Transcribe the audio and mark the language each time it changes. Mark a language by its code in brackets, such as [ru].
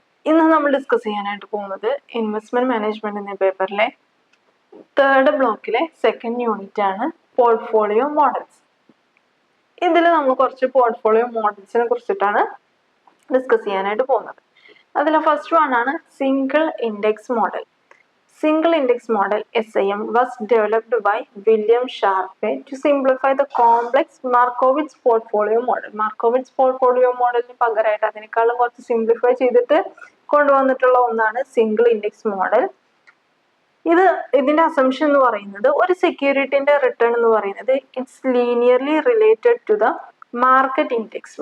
[ml] ഇന്ന് നമ്മൾ ഡിസ്കസ് ചെയ്യാനായിട്ട് പോകുന്നത് ഇൻവെസ്റ്റ്മെന്റ് മാനേജ്മെന്റ് എന്ന പേപ്പറിലെ തേർഡ് ബ്ലോക്കിലെ സെക്കൻഡ് യൂണിറ്റ് ആണ് പോർട്ട്ഫോളിയോ മോഡൽസ്. ഇതിൽ നമ്മൾ കുറച്ച് പോർട്ട്ഫോളിയോ മോഡൽസിനെ കുറിച്ചിട്ടാണ് ഡിസ്കസ് ചെയ്യാനായിട്ട് പോകുന്നത്. അതിൽ ഫസ്റ്റ് വൺ ആണ് single index model. [en] Single index model SIM was developed by William Sharpe to simplify the complex Markowitz portfolio model. [ml] Markowitz portfolio മോഡലിന് പകരമായിട്ട് അതിനേക്കാളും കുറച്ച് സിംപ്ലിഫൈ ചെയ്തിട്ട് കൊണ്ടുവന്നിട്ടുള്ള ഒന്നാണ് സിംഗിൾ ഇൻഡെക്സ് മോഡൽ. ഇതിന്റെ അസംഷൻ എന്ന് പറയുന്നത് ഒരു സെക്യൂരിറ്റിന്റെ റിട്ടേൺ എന്ന് പറയുന്നത് [en] It's linearly related to the market index.